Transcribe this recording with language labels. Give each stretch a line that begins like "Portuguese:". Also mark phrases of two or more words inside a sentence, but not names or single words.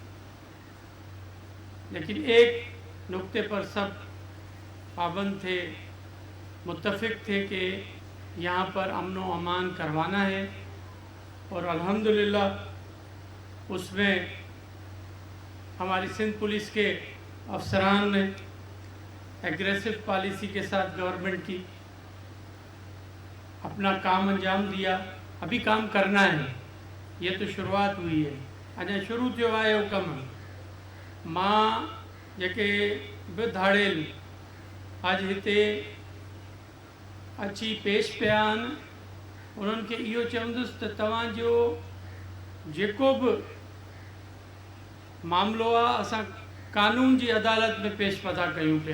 Urdu: لیکن ایک نقطے پر سب پابند تھے، متفق تھے کہ یہاں پر امن و امان کروانا ہے، اور الحمدللہ اس میں ہماری سندھ پولیس کے افسران نے
English: aggressive policy
Urdu: کے ساتھ گورنمنٹ کی اپنا کام انجام دیا۔ ابھی کام کرنا ہے، یہ تو شروعات ہوئی ہے،
Sindhi: اجا شروع थियो आहे वो कमु। मां जेके बि धाड़ेल अॼु हिते अची पेश पिया आहिनि उन्हनि खे इहो चवंदुसि त तव्हांजो जेको बि मामिलो आहे असां कानून जी अदालत में पेश पता कयूं पिया।